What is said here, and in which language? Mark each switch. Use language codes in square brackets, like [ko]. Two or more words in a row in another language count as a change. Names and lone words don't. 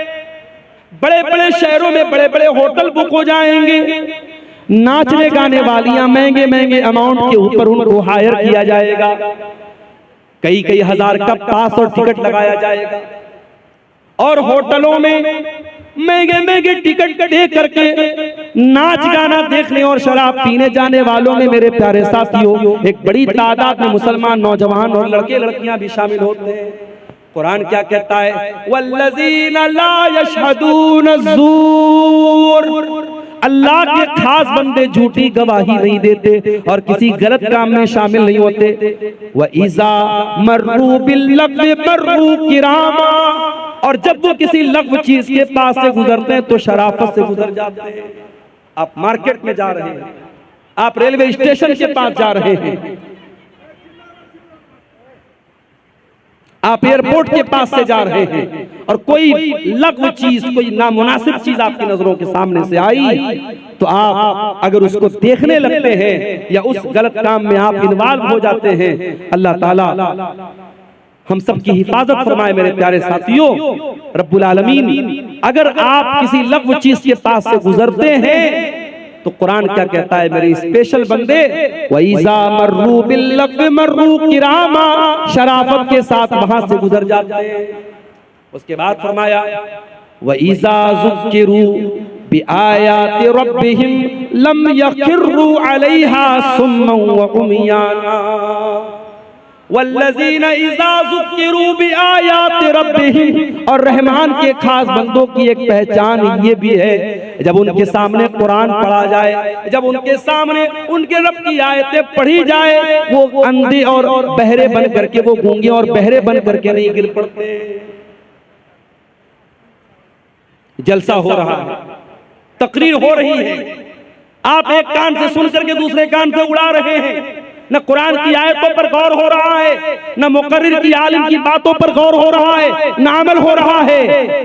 [hi] बड़े बड़े शहरों में बड़े बड़े होटल बुक हो जाएंगे, नाचने गाने वालियां महंगे महंगे अमाउंट के ऊपर उनको हायर किया जाएगा, कई हजार का पास और टिकट लगाया जाएगा, और होटलों में महंगे महंगे टिकट दे करके नाच गाना देखने और शराब पीने जाने वालों में मेरे प्यारे साथियों एक बड़ी तादाद में मुसलमान नौजवान और लड़के लड़कियां भी शामिल होते हैं। कुरान क्या कहता है? [ar] والذين لا يشهدون زور, [hi] अल्लाह के खास बंदे झूठी गवाही नहीं देते और किसी गलत काम में शामिल नहीं होते। [ar] وإذا مروا باللغو مروا كراما, [hi] और जब वो किसी लग़्व चीज के पास से गुजरते हैं तो शराफत से गुजर जाते हैं। आप मार्केट में जा रहे हैं, आप रेलवे स्टेशन के पास जा रहे हैं, आप एयरपोर्ट के पास से जा रहे हैं, और कोई लग़्व चीज, कोई नामुनासिब चीज आपकी नजरों के सामने से आई, तो आप अगर उसको देखने लगते हैं या उस गलत काम में आप इन्वॉल्व हो जाते हैं, अल्लाह ताला हम सब की हिफाजत फरमाए। मेरे प्यारे साथियों, [ar] رب العالمين [hi] अगर आप किसी लग़्व चीज के पास से गुजरते हैं तो कुरान क्या कहता है? मेरे स्पेशल बंदे, [ar] وإذا مروا باللغو مروا كراما, [hi] शराफत के साथ वहां से गुजर जाते हैं। उसके बाद फरमाया [ar] وإذا ذكروا بآيات ربهم لم يخروا عليها صما وعميانا، والذين إذا ذكروا بآيات ربهم, [hi] और रहमान के खास बंदों की एक पहचान ये भी है, जब उनके सामने कुरान पढ़ा जाए, जब उनके सामने उनके रब की आयतें पढ़ी जाए, वो अंधे और बहरे बन करके, वो गूंगे और बहरे बन करके नहीं गिर पड़ते। जलसा हो रहा है, तकरीर हो रही है, आप एक कान से सुन करके दूसरे कान से उड़ा रहे हैं, न कुरान की आयतों पर गौर हो रहा है, न मुकर्रिर की आलिम की बातों पर गौर हो रहा है, न अमल हो रहा है।